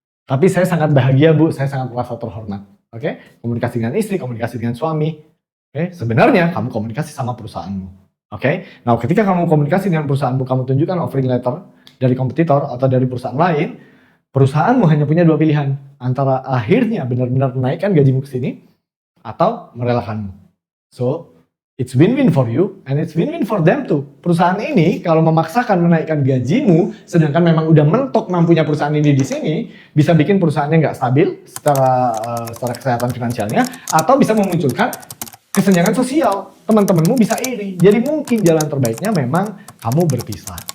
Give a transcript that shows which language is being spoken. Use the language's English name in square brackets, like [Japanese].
[Indonesian] Tapi saya sangat bahagia Bu, saya sangat merasa terhormat. Oke? Komunikasi dengan istri, komunikasi dengan suami. Oke? Sebenarnya kamu komunikasi sama perusahaanmu. Oke, nah ketika kamu komunikasi dengan perusahaanmu, kamu tunjukkan offering letter dari kompetitor atau dari perusahaan lain, perusahaanmu hanya punya 2 pilihan, antara akhirnya benar-benar menaikkan gajimu ke sini, atau merelakanmu. [English] So, it's win-win for you, and it's win-win for them too. [Indonesian] Perusahaan ini kalau memaksakan menaikkan gajimu, sedangkan memang udah mentok mampunya perusahaan ini di sini, bisa bikin perusahaannya nggak stabil secara kesehatan finansialnya, atau bisa memunculkan kesenjangan sosial, teman-temanmu bisa iri. Jadi mungkin jalan terbaiknya memang kamu berpisah.